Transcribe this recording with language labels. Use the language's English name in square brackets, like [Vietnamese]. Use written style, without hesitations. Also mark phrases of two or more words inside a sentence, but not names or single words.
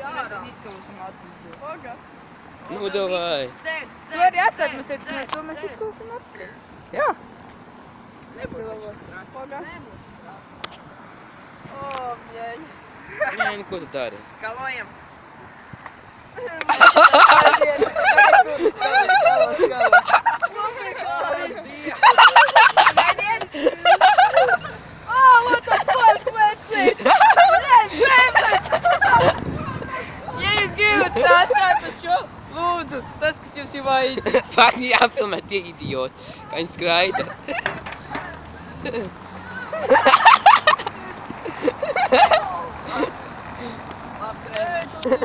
[Latvian] ārā. mēs izskalosim matus. Paga. Nu, davai. Dzer, Tu arī atcer, mēs to mēs izskalosim matus. Jā. Nebūs. Paga. Nebūs. O, bļeļ. Nē, nu, ko tu dari? Skalojam. [English] Oh, what the fuck, [Latvian] vecīt? Ja jūs gribat tā atkārtot šo, lūdzu, tas, kas jums ir vajadzīgs. Fakt, jāfilmē tie idioti, kā viņi skraida. Labs Reini.